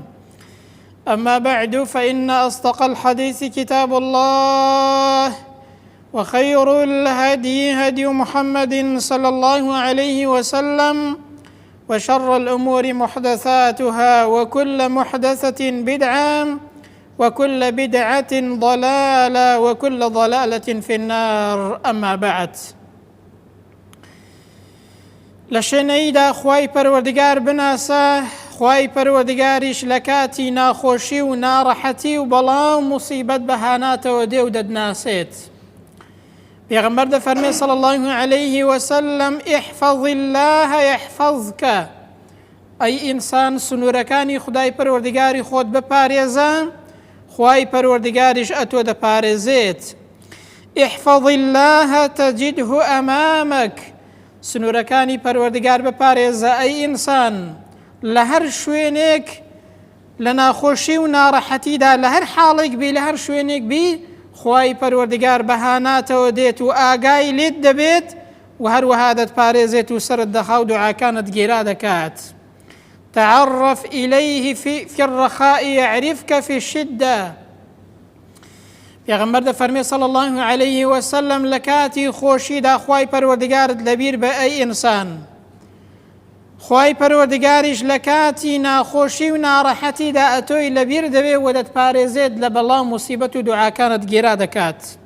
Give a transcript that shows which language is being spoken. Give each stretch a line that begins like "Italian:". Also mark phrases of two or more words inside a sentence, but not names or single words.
Arabic: أما بعد، فإن أصدق الحديث كتاب الله، وخير الهدي هدي محمد صلى الله عليه وسلم، وشر الأمور محدثاتها، وكل محدثة بدعة، وكل بدعة ضلالة، وكل ضلالة في النار. أما بعد،
Central Kurdish: لشنيدا خواي پروردگار بناسا، خواي پروردگاریش لکاتی ناخوشی و ناڕەحەتی و بەڵام مصیبەت بەهاناتەوە دێ و دەدناسێت. پێغەمبەر دەفەرمێ
Arabic: صلی الله عليه وسلم: احفظ الله يحفظك.
Central Kurdish: ئەی ئینسان، سنوورەکانی خودای پەروەردگاری خۆت بپارێزە، خواي پەروەردگاریش ئەتۆ دەپارێزێت.
Arabic: احفظ الله تجده أمامك.
Central Kurdish: سنوورەکانی پەروەردگار بپارێزە ئەی ئینسان، لە هەر شوێنێک لە ناخۆشی و ناڕەحەتیدا، لە هەر حاڵێک بی، لە هەر شوێنێک بی، خواي پەروەردگار بەهاناتەوە دێت و ئاگای لێت دەبێت و هەروەها دەتپارێزێت و سەرت دەخا و دوعاکانت گێرا دەکات.
Arabic: تعرف إليه في الرخاء يعرفك في الشدة.
Central Kurdish: پێغەمبەر دەفەرمێ
Arabic: صلی الله عليه وسلم:
Central Kurdish: لە کاتی خۆشیدا خواي پەروەردگارت لەبیر بە ئەی ئینسان، خواي پەروەردگاریش لە کاتی ناخۆشی و ناڕەحەتیدا ئەتۆی لەبیر دەبێ و دەتپارێزێت لە بەڵام موسیبەت و دوعاکانت گێرا دەکات.